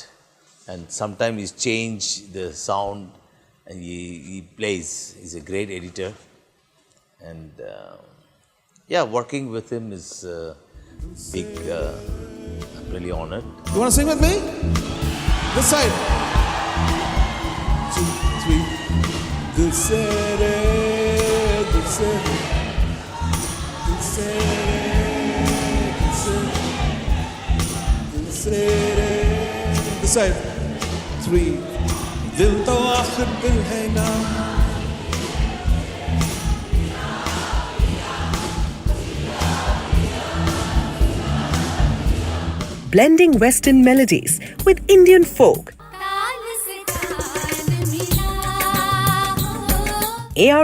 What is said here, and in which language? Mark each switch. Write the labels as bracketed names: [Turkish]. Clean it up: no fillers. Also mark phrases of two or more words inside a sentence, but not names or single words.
[English] And sometimes he's changed the sound, and he plays. He's a great editor, and yeah, working with him is big. I'm really honored. You want to sing with me? This side. 2, 3. [Hindi] दिल से रे, दिल से, दिल से रे, दिल से, दिल से रे. [English] This side. 3. [Hindi] दिल तो आखिर दिल है ना. [English] Blending Western melodies with Indian folk. A.R.